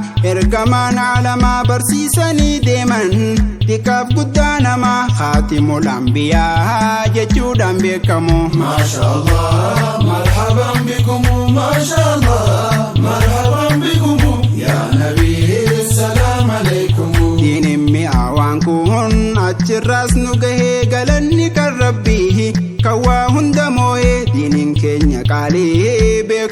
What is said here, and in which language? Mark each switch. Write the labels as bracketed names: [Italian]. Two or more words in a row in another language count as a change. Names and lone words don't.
[Oromo] ergamaan alamaa barsiisanii deeman. Xiqqaaf guddaa nama [Arabic] خاتم الأنبياء [Oromo] jechuudhaan beekamu. [Arabic] ما شاء الله، مرحبا بكم، ما شاء الله، مرحبا بكم، يا نبي، السلام عليكم. [Oromo] Diiniin mi'aawaan kun achirraas nu gahee galanni kan Rabbii. Kan waa hunda moo'ee diiniin keenya qaalii